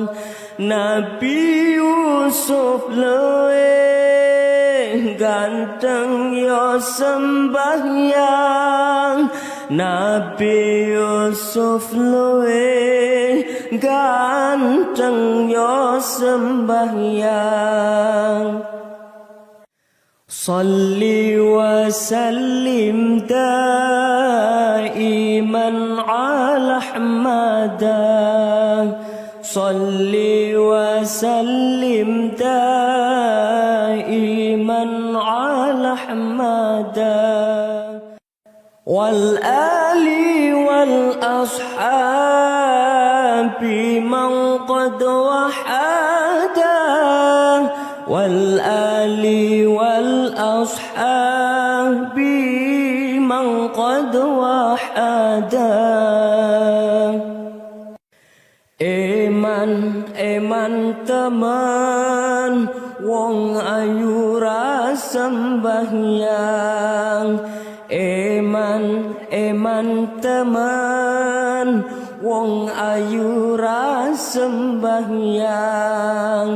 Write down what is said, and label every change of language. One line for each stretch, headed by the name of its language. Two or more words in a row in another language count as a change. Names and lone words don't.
Javanese: Nabi Yusuf luwe ganteng yo sembahyang. Nabi Yusuf luwe ganteng yo sembahyang.
Arabic: صل وسلم دائما على أحمدا. صل وسلم دائما على أحمدا. والآل والأصحاب من قد وحدا. والآل والأصحاب من قد وحدا.
Javanese: Eman teman wong ayu ra sembahyang. Eman teman wong ayu ra sembahyang.